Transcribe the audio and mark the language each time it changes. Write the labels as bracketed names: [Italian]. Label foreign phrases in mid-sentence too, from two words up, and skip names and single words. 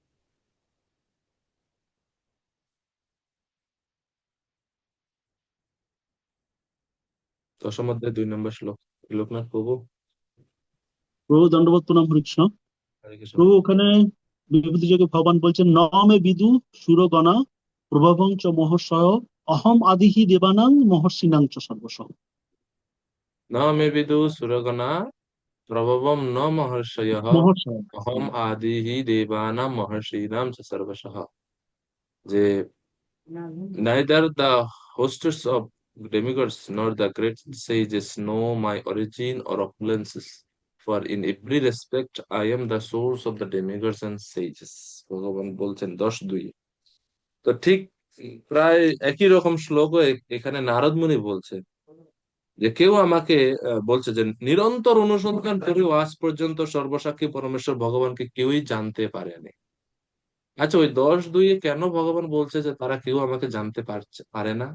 [Bangla] 10ম অধ্যায় 2 নম্বর শ্লোক। লোকনাথ প্রভু। প্রভু দণ্ডবত প্রণাম হরিকৃষ্ণ। হরে কৃষ্ণ। প্রভু ওখানে বিভূতি যোগে ভগবান বলছেন [Sanskrit] ন মে বিদু সুরগণা প্রভবং চ মহর্ষয় অহম আদিহি দেবানাং মহর্ষিণাং চ সর্বশঃ। ন মে বিদু সুরগণা প্রভবম ন মহর্ষয়ঃ মহর্ষয়। অহম আদিহি দেবানাম মহর্ষীণাম চ সর্বশঃ। [English] যে neither the hostess of demigods nor the great sages know my origin or opulences, for in every respect I am the source of the demigods and sages. [Bangla] ভগবান বলছেন 10:2। তো ঠিক প্রায় একই রকম শ্লোকও এখানে নারদ মুনি বলছে যে কেউ আমাকে বলছে যে নিরন্তর অনুসন্ধান করেও আজ পর্যন্ত সর্বসাক্ষী পরমেশ্বর ভগবানকে কেউই জানতে পারেনি। আচ্ছা, ওই 10:2 কেন ভগবান বলছে যে তারা কেউ আমাকে জানতে পারে না?